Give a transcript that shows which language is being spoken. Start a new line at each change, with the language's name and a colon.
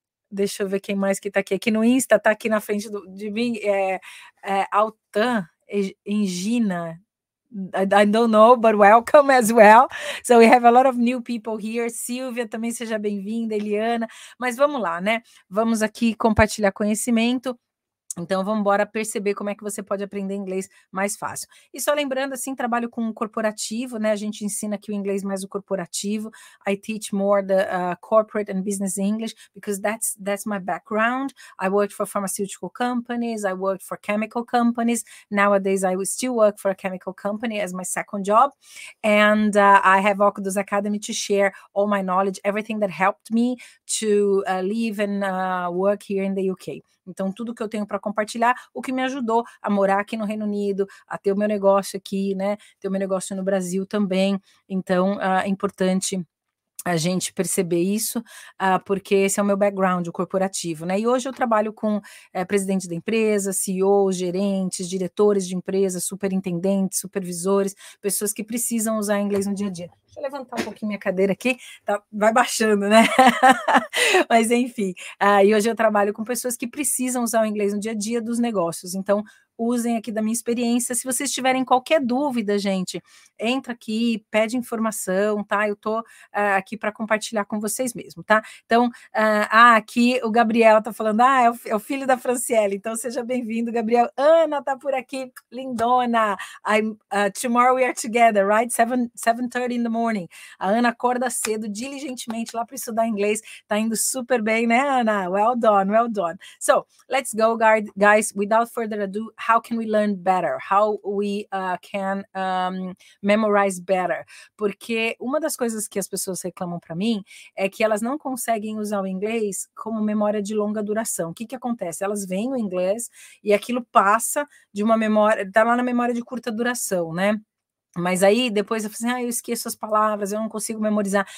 Portuguese: Deixa eu ver quem mais que está aqui. Aqui no Insta, está aqui na frente de mim, Altan Engina.
English: I don't know, but welcome as well. So we have a lot of new people here.
Portuguese: Silvia, também seja bem-vinda, Eliana. Mas vamos lá, né? Vamos aqui compartilhar conhecimento. Então, vamos embora perceber como é que você pode aprender inglês mais fácil. E só lembrando, assim, trabalho com corporativo, né? A gente ensina aqui o inglês mais o corporativo.
English: I teach more the corporate and business English because that's my background. I worked for pharmaceutical companies. I worked for chemical companies. Nowadays, I still work for a chemical company as my second job. And I have Okudos Academy to share all my knowledge, everything that helped me to live and work here in the UK.
Portuguese: Então, tudo que eu tenho para compartilhar, o que me ajudou a morar aqui no Reino Unido, a ter o meu negócio aqui, né? Ter o meu negócio no Brasil também. Então, é importante a gente perceber isso, porque esse é o meu background, o corporativo, né? E hoje eu trabalho com presidentes da empresa, CEOs, gerentes, diretores de empresas, superintendentes, supervisores, pessoas que precisam usar inglês no dia a dia. Deixa eu levantar um pouquinho minha cadeira aqui, tá, vai baixando, né? Mas enfim, e hoje eu trabalho com pessoas que precisam usar o inglês no dia a dia dos negócios, então usem aqui da minha experiência. Se vocês tiverem qualquer dúvida, gente, entra aqui, pede informação, tá? Eu tô aqui para compartilhar com vocês mesmo, tá? Então, aqui o Gabriel tá falando, é o filho da Franciele, então seja bem-vindo, Gabriel. Ana tá por aqui, lindona.
English: Tomorrow we are together, right? 7:30 in the morning.
Portuguese: A Ana acorda cedo, diligentemente lá para estudar inglês, tá indo super bem, né, Ana?
English: Well done, well done. So, let's go, guys. Without further ado, how can we learn better? How we can memorize better?
Portuguese: Porque uma das coisas que as pessoas reclamam para mim é que elas não conseguem usar o inglês como memória de longa duração. O que acontece? Elas veem o inglês e aquilo passa de uma memória, tá lá na memória de curta duração, né? Mas aí depois eu falei assim, eu esqueço as palavras, eu não consigo memorizar.